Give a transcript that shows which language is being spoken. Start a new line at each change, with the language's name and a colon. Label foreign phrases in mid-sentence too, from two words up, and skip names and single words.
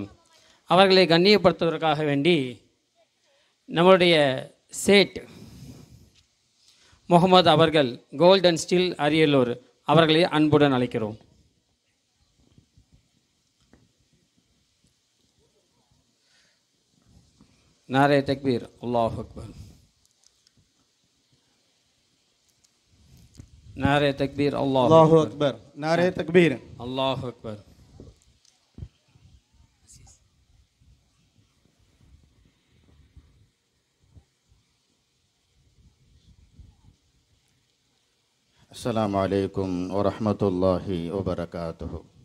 Tamil: அவர்களை கண்ணியப்படுத்துவதற்காக வேண்டி நம்முடைய சேட் முகமது அவர்கள், கோல்டன் ஸ்டீல் அரியலூர், அவர்களை அன்புடன் அழைக்கிறோம்.
Urdu: نعرۂ تکبیر,
Arabic: الله أكبر.
Urdu: نعرۂ تکبیر,
Arabic: الله أكبر.
Urdu: نعرۂ تکبیر,
Arabic: الله أكبر. السلام عليكم ورحمة الله وبركاته.